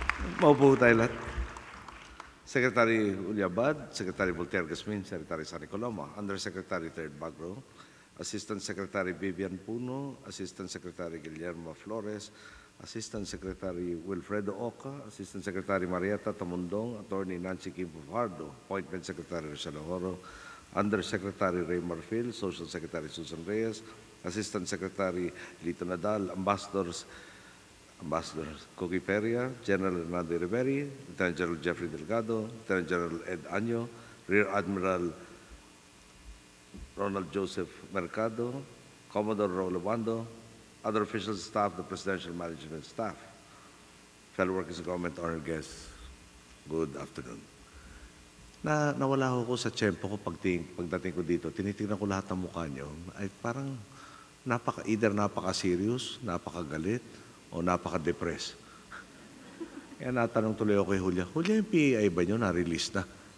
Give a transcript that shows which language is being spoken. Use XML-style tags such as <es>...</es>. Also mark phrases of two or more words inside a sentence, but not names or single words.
<tl>Maupo tayo lahat.</tl> <en>Secretary Uliabad, Secretary Voltaire Gasmin, Secretary Sani Coloma, Undersecretary Third Bagro, Assistant Secretary Vivian Puno, Assistant Secretary Guillermo Flores, Assistant Secretary Wilfredo Oca, Assistant Secretary Marietta Tamundong, Attorney Nancy Kim Fajardo, Appointment Secretary Rochelle Oro, Undersecretary Ray Marfil, Social Secretary Susan Reyes, Assistant Secretary Lito Nadal, Ambassador Coqui Peria, General Hernando Riveri, Lieutenant General Jeffrey Delgado, Lieutenant General Ed Año, Rear Admiral Ronald Joseph Mercado, Commodore Raul Obando, other officials, staff, the Presidential Management Staff, fellow workers of government, honored guests, good afternoon.</en> <tl>Nawala ako sa tiyempo ko pagdating ko dito, tinitingnan ko lahat ng mukha niyo, ay parang either napaka-serious, napakagalit, o napaka-depress. Kaya natanong tuloy ako kay Julia, yung PAI ba nyo na-release na?</tl>